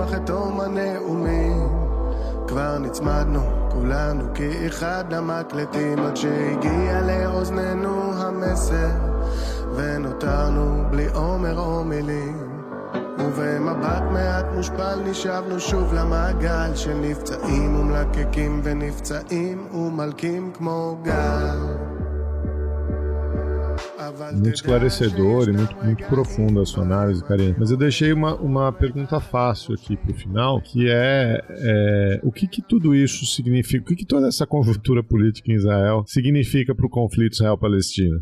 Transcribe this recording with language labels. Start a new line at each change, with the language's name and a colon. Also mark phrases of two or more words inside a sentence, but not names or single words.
Hebrew: אחרי תום הנאומים, כבר נצמדנו כולנו כאחד למקלטים, עד שהגיע לאוזננו המסר, ונותרנו בלי אומר או מילים, ובמבט מעט מושפל נשאבנו שוב למעגל של נפצעים ומלקקים ונפצעים ומלקים כמו גל.
Portuguese: Muito esclarecedor e muito profunda a sua análise, Karina. Mas eu deixei uma pergunta fácil aqui para o final, que é o que tudo isso significa, o que toda essa conjuntura política em Israel significa para o conflito Israel-Palestina?